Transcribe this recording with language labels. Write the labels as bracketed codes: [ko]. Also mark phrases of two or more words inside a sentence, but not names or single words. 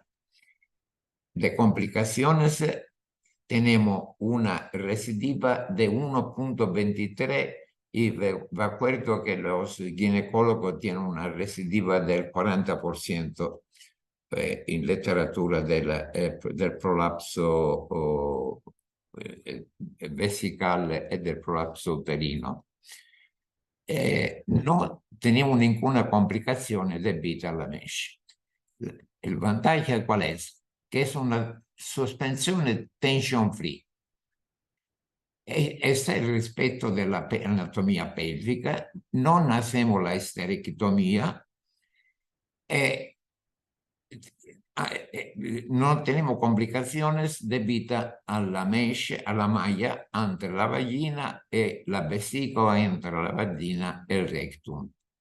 [es] De complicaciones tenemos una recidiva de 1,23 y de acuerdo que los ginecólogos tienen una recidiva del 40% en literatura del prolapso [it] vesicale e [es] del prolapso uterino. No tenemos ninguna [it] complicazione debita alla [es] mesh. [it] Il vantaggio qual è? Che è una sospensione tension free. [es] Este [it] è il rispetto dell'anatomia pelvica, [es] non hacemos la esterectomia e no tenemos complicaciones debido a la mesh, a la malla entre la vagina y la vesícula, entre la vagina y el rectum.